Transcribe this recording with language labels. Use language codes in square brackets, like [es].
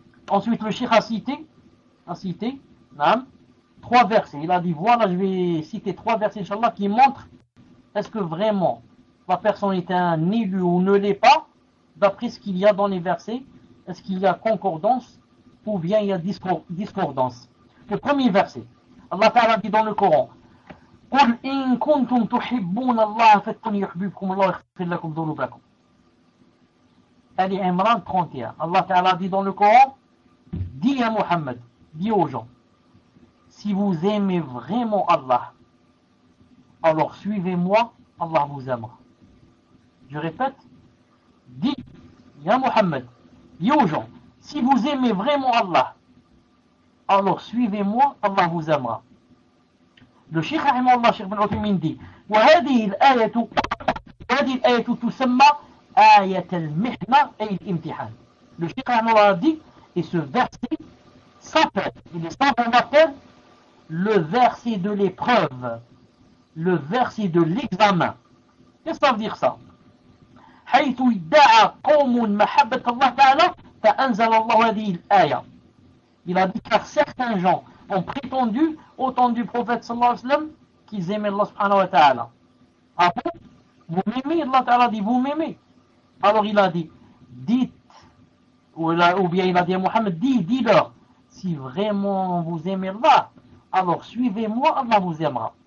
[fr] Ensuite, le cheikh a cité, Naam, trois versets. Il a dit, voilà, je vais citer trois versets, Inch'Allah, qui montrent est-ce que vraiment la personne est un élu ou ne l'est pas, d'après ce qu'il y a dans les versets, est-ce qu'il y a concordance ou bien il y a discordance. Le premier verset, Allah Ta'ala dit dans le Coran, [ar] قُلْ إِن كُنْتُمْ تُحِبُّونَ اللَّهَ فَتُّنْ يُحْبِبْكُمُ اللَّهَ يَخْفِرْ لَكُمْ ذُنُوبَكُمْ. [fr] Ali Imran 31, Allah Ta'ala dit dans le Coran, dis à Muhammad, dis aux gens, si vous aimez vraiment Allah, Alors suivez-moi, Allah vous aimera. Je répète, dis, ya Mohammed, dis aux gens, si vous aimez vraiment Allah, alors suivez-moi, Allah vous aimera. Le Cheikh Rahimallah, Cheikh Ben Othoumine dit, [ar] wa hadhihi al-ayatu tusamma ayat al-mihna et al-imtihan. [fr] Le Cheikh Rahimallah dit, et ce verset s'appelle, il est simple, on l'appelle le verset de l'épreuve, le verset de l'examen. Qu'est-ce que ça veut dire ça? [ar] حيث ادعى قوم محبة الله تعالى فأنزل الله هذه الآية. [fr] Il a dit que certains gens ont prétendu, au temps du prophète sallallahu alayhi wa sallam, qu'ils aimaient Allah subhanahu wa ta'ala. Ah bon? Vous m'aimez? Allah ta'ala dit, vous m'aimez. Alors il a dit, dites, ou bien il a dit à Mohammed, dis-leur, si vraiment vous aimez Allah, alors suivez-moi, Allah vous aimera.